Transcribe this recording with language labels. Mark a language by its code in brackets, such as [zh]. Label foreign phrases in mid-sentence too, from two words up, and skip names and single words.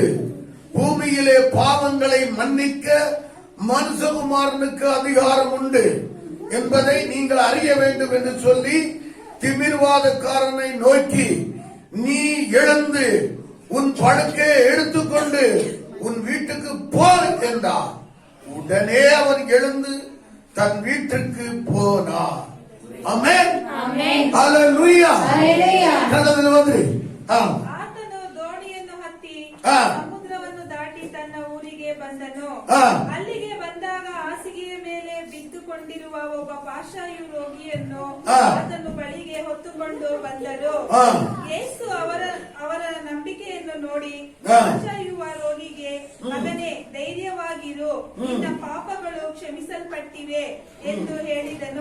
[ta] பூமியிலே பாவங்களை மன்னிக்க மனுஷகுமாரனுக்கு அதிகாரம் உண்டு என்பதை நீங்கள் அறிய வேண்டும் என்று சொல்லி திமிர்வாதக்காரனை நோக்கி, நீ எழுந்து உன் படுக்கையை எடுத்துக்கொண்டு உன் வீட்டுக்கு போ என்றார். உடனே அவன் எழுந்து தன் வீட்டுக்கு போனார். ஆமென். [kn] ಆಮೆನ್. [ta] ஹalleluya. [kn] ಹalleluya. ಕನ್ನಡದಲ್ಲಿ ಓದ್ರಿ. ಆತನು ದೋಣಿಯನ್ನು ಹತ್ತಿ ಸಮುದ್ರವನ್ನು ದಾಟಿ ತನ್ನ ಊರಿಗೆ ಬಂದನು. ಅಲ್ಲಿಗೆ ಬಂದಾಗ ಹಾಸಿಗೆಯ ಮೇಲೆ ಬಿದ್ದುಕೊಂಡಿರುವ ಒಬ್ಬ ಪಾರ್ಶ್ವವಾಯು ರೋಗಿಯನ್ನು ಆತನು ಬಳಿಗೆ ಹೊತ್ತುಕೊಂಡು ಬಂದರು. ಯೇಸು ಅವರ ನಂಬಿಕೆಯನ್ನು ನೋಡಿ ಪಾರ್ಶ್ವವಾಯುವ ರೋಗಿಗೆ, ಮಗನೇ, ಧೈರ್ಯವಾಗಿರು, ನಿನ್ನ ಪಾಪಗಳು ಕ್ಷಮಿಸಲ್ಪಟ್ಟಿವೆ ಎಂದು ಹೇಳಿದನು.